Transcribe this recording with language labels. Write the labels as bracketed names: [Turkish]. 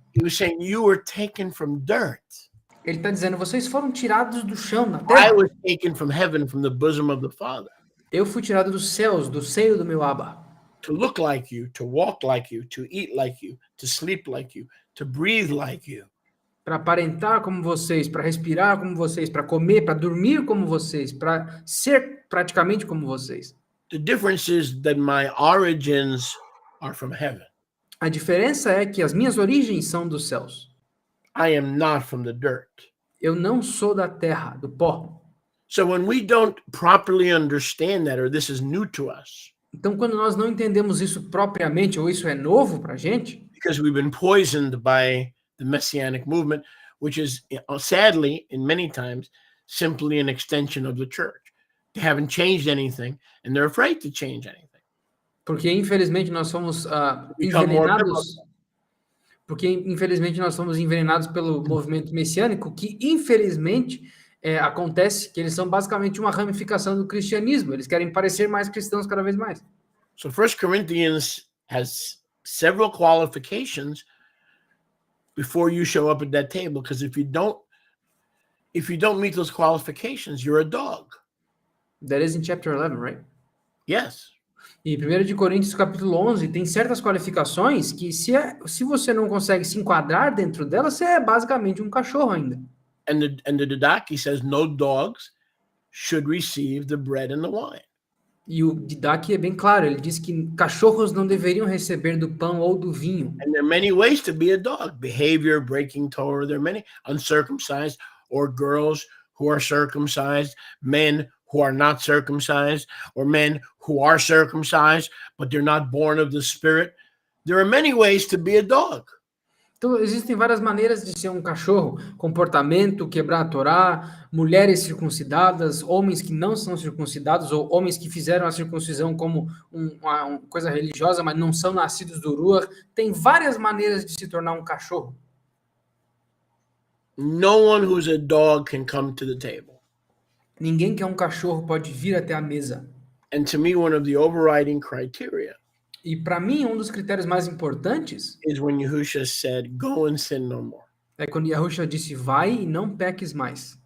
[English] He was saying, you were taken from dirt. [Portuguese] Ele está dizendo, vocês foram tirados do chão, na [English] I [Portuguese] terra. [English] was taken from heaven, from the bosom of the Father, [Portuguese] Eu fui tirado dos céus, do seio do meu Abba. [English] to look like you, to walk like you, to eat like you, to sleep like you, to breathe like you. [Portuguese] Para aparentar como vocês, para respirar como vocês, para comer, para dormir como vocês, para ser praticamente como vocês. [English] The difference is that my origins are from heaven. [Portuguese] A diferença é que as minhas origens são dos céus. [English] I am not from the dirt. [Portuguese] Eu não sou da terra, do pó. [English] So when we don't properly understand that, or this is new to us, [Portuguese] Então, quando nós não entendemos isso propriamente, ou isso é novo para a gente, [English] because we've been poisoned by the Messianic movement, which is sadly, in many times, simply an extension of the church. They haven't changed anything, and they're afraid to change anything. [Portuguese] porque infelizmente nós somos [English] Become more [Portuguese] envenenados, porque infelizmente nós somos envenenados pelo movimento messiânico, que infelizmente acontece que eles são basicamente uma ramificação do cristianismo. Eles querem parecer mais cristãos cada vez mais. [English] So 1 Corinthians has several qualifications before you show up at that table, because if you don't meet those qualifications, you're a dog. That is in chapter 11, right? Yes. [Portuguese] E 1 de Coríntios capítulo 11 tem certas qualificações que se você não consegue se enquadrar dentro delas, você é basicamente um cachorro ainda. [English] And the Didache says no dogs should receive the bread and the wine. [Portuguese] E o Didache é bem claro, ele diz que cachorros não deveriam receber do pão ou do vinho. [English] And there are many ways to be a dog. Behavior, breaking Torah. There are many uncircumcised, or girls who are circumcised, men who are not circumcised, or men who are circumcised, but they're not born of the Spirit. There are many ways to be a dog. [Portuguese] Então, existem várias maneiras de ser um cachorro. Comportamento, quebrar a Torá, mulheres circuncidadas, homens que não são circuncidados, ou homens que fizeram a circuncisão como uma coisa religiosa, mas não são nascidos do Ruach. Tem várias maneiras de se tornar um cachorro. [English] No one who's a dog can come to the table. [Portuguese] Ninguém que é um cachorro pode vir até a mesa. [English] And to me, one of the overriding criteria [Portuguese] E para mim, um dos critérios mais importantes [English] is when Yahushua said, go and sin no more. [Portuguese] é quando Yahushua disse, vai e não peques mais.